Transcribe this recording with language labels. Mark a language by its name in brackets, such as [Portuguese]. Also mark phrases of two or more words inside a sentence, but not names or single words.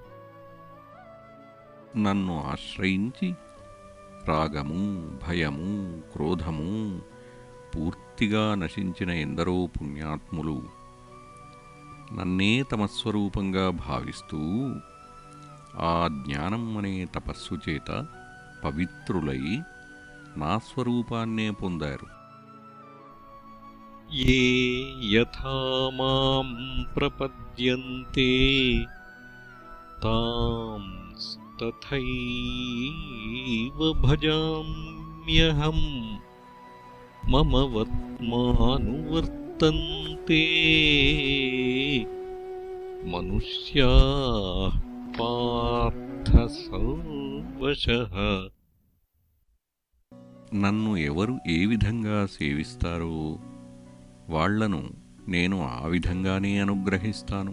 [Telugu] నన్ను ఆశ్రయించి రాగము, భయము, క్రోధము పూర్తిగా నశించిన ఎందరో పుణ్యాత్ములు నన్నే తమ స్వరూపంగా భావిస్తూ ఆ జ్ఞానం అనే తపస్సు చేత పవిత్రులై నా స్వరూపాన్నే పొందారు. [Sanskrit] ఏ యథా మాం ప్రపద్యంతే తాం తథైవ భజామ్యహం మమ వర్త్మానువర్తంతే మనుష్యాః పార్థ సర్వశః। [Telugu] నన్ను ఎవరు ఏ విధంగా సేవిస్తారో వాళ్లను నేను ఆ విధంగానే అనుగ్రహిస్తాను.